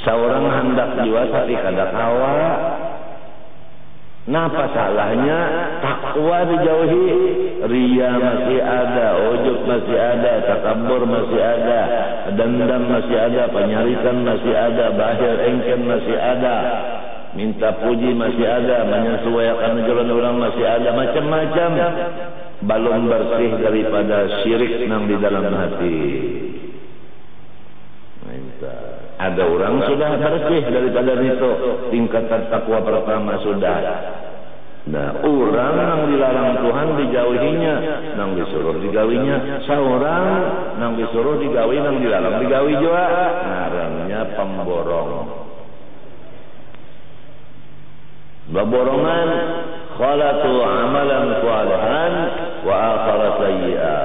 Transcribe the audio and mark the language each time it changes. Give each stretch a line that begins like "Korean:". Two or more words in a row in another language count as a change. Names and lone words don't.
Banjar: Seorang hendak jua tapi kada kawa. Napa salahnya? Takwa dijauhi, ria masih ada, ujub masih ada, takabur masih ada, dendam masih ada, penyarikan masih ada, bahir engken masih ada, minta puji masih ada, menyesuaikan ajaran orang masih ada, macam-macam. Belum bersih daripada syirik yang di dalam hati. Ada orang sudah bersih daripada itu, tingkatan takwa pertama sudah. Nah, orang yang dilarang Tuhan dijauhinya, yang disuruh digawinya. Seorang yang disuruh digawi, yang dilarang digawi juga. Ngarannya pemborong.
Arabic: Baborongan, khalatu amalan salihan wa akhara sayyi'ah.